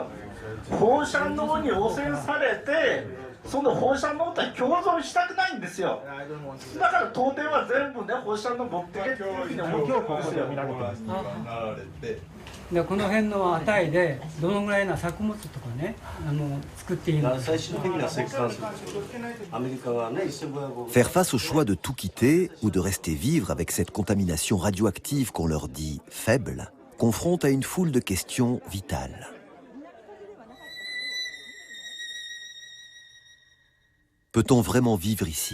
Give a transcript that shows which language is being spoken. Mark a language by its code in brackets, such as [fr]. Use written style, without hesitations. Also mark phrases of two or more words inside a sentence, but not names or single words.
[ja] 放射能に汚染されて、その放射能と共存したくないんですよ。だから東電は全部ね、放射能持ってけっていうふうに思ってるんですよ。でこの辺の値でどのぐらいの作物とかね、作っている。最終的な石炭です。アメリカはね、 [fr] Faire face au choix de tout quitter ou de rester vivre avec cette contamination radioactive qu'on leur dit faible confronte à une foule de questions vitales. Peut-on vraiment vivre ici?